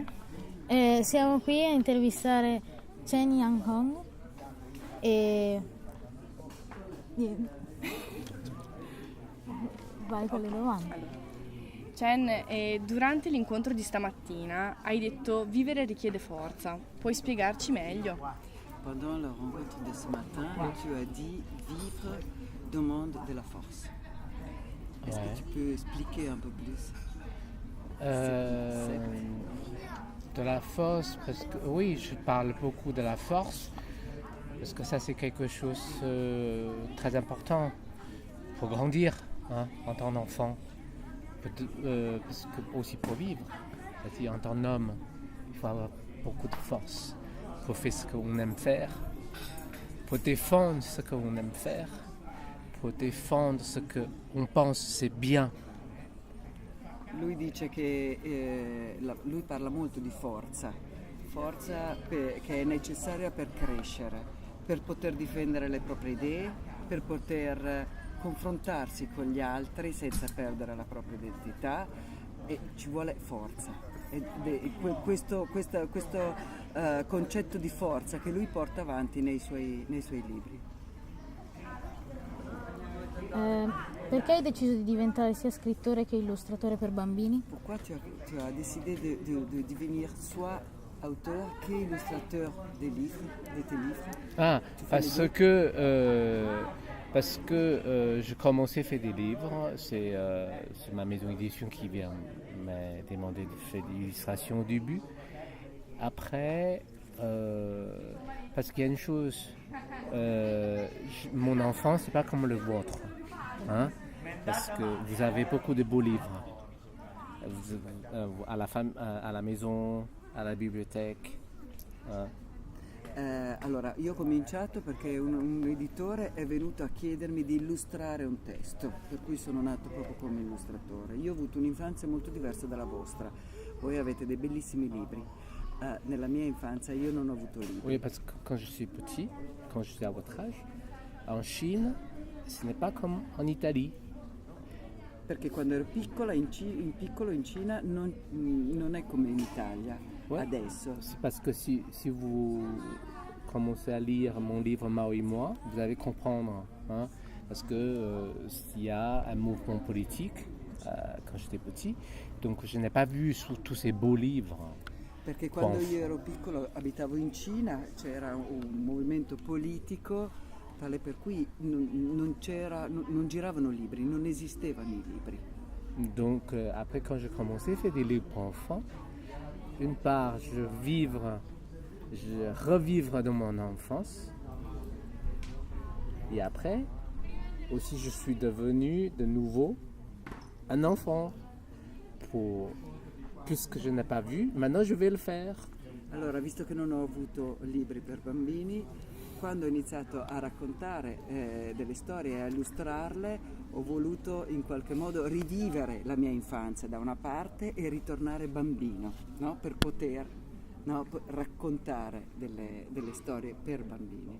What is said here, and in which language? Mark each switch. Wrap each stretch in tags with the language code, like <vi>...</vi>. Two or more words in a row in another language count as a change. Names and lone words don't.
<it>siamo qui a intervistare Chen Yang-hong e niente. Vai con le domande. Chen, durante l'incontro di stamattina hai detto vivere richiede forza. Puoi spiegarci meglio?</it> <fr>Pendant la rencontre de ce matin, tu as dit vivre demande de la force. Est-ce que tu peux expliquer un peu plus? De la force, parce que oui, je parle beaucoup de la force, parce que ça c'est quelque chose très important pour grandir en tant qu'enfant, parce que aussi pour vivre. C'est-à-dire en tant qu'homme, il faut avoir beaucoup de force pour faire ce qu'on aime faire, pour défendre ce qu'on aime faire, pour défendre ce qu'on pense c'est bien.</fr> <it>Lui dice che lui parla molto di forza che è necessaria per crescere, per poter difendere le proprie idee, per poter confrontarsi con gli altri senza perdere la propria identità, e ci vuole forza. Questo concetto di forza che lui porta avanti nei suoi libri. Perché hai deciso di diventare sia scrittore che illustratore per bambini?</it> <fr>Pourquoi tu as décidé de devenir soit auteur qu'illustrateur de tes livres? Parce que je commençais à faire des livres, c'est ma maison d'édition qui m'a demandé de faire des illustrations au début. Après, parce qu'il y a une chose, mon enfant c'est pas comme le vôtre, parce que vous avez beaucoup de beaux livres à la maison, à la bibliothèque.</fr> <it>Allora, io ho cominciato perché un editore è venuto a chiedermi di illustrare un testo, per cui sono nato proprio come illustratore. Io ho avuto un'infanzia molto diversa dalla vostra, voi avete dei bellissimi libri. Nella mia infanzia io non ho avuto libri.</it> <fr>Oui, parce que quand je suis petit, quand je suis à votre âge, en Chine, ce n'est pas comme en Italie.</fr> <it>Perché quando ero piccola, in Cina non è come in Italia,</it> <fr>Ouais.</fr> <it>adesso.</it> <fr>C'est parce que si vous commencez à lire mon livre Mao et moi, vous allez comprendre. Parce que il y a un mouvement politique quand j'étais petit, donc je n'ai pas vu tous ces beaux livres.</fr> <it>Perché quando io ero piccolo abitavo in Cina, c'era un movimento politico tale per cui non giravano libri, non esistevano i libri.</it> <fr>Donc après quand j'ai commencé à faire des livres pour enfants, une part je revivre dans mon enfance, et après aussi je suis devenu de nouveau un enfant puisque je n'ai pas vu, maintenant je vais le faire.</fr> <it>Allora, visto che non ho avuto libri per bambini, quando ho iniziato a raccontare delle storie e a illustrarle, ho voluto in qualche modo rivivere la mia infanzia da una parte e ritornare bambino, no? Per poter raccontare delle storie per bambini.</it>